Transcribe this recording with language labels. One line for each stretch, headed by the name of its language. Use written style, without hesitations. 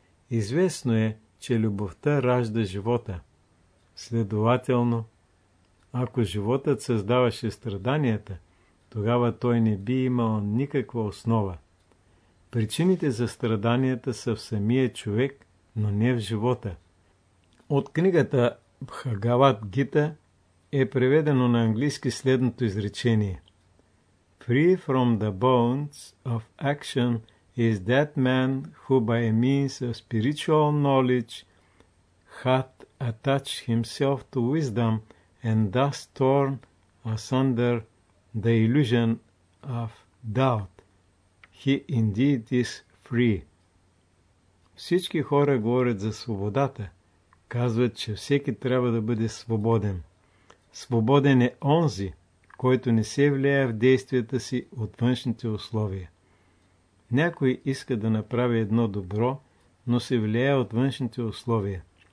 Bulgarian: Известно е, че любовта ражда живота. Следователно, ако животът създаваше страданията, тогава той не би имал никаква основа. Причините за страданията са в самия човек, но не в живота. От книгата Бхагават Гита е преведено на английски следното изречение.
English: Free from the bonds of action is that man who by means of spiritual knowledge hath attached himself to wisdom and thus torn asunder the illusion of doubt. He indeed is free.
Bulgarian: Всички хора говорят за свободата. Казват, че всеки трябва да бъде свободен. Свободен е онзи, който не се влияе в действията си от външните условия. Някой иска да направи едно добро, но се влияе от външните условия.